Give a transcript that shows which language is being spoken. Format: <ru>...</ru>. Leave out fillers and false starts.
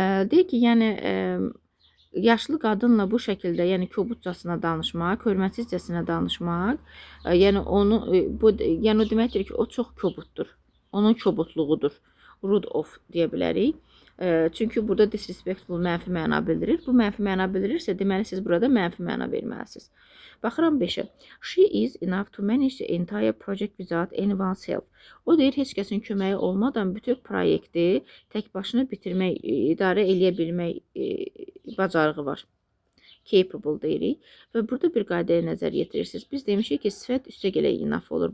<az>Deyir ki, yəni, yaşlı qadınla bu şəkildə, yəni kobudcasına danışmaq, hörmətsizcəsinə danışmaq, yəni onu yəni o deməkdir ki, o çox kobuddur. Onun kobudluğudur. Rude of deyə bilərik. Çünki burada disrespectful mənfi məna bildirir. Bu mənfi məna bildirirsə, deməli siz burada mənfi məna verməlisiniz. Baxıram 5-ə.</az> <en>She is enough to manage the entire project without anyone's help.</en> <az>O deyir, heç kəsin köməyi olmadan bütün proyekti tək başına bitirmək, idarə eləyə bilmək bacarığı var. Capable deyirik. Və burada bir qaydaya nəzər yetirirsiniz. Biz demişik ki, sifət üstə gələ enough olur.</az>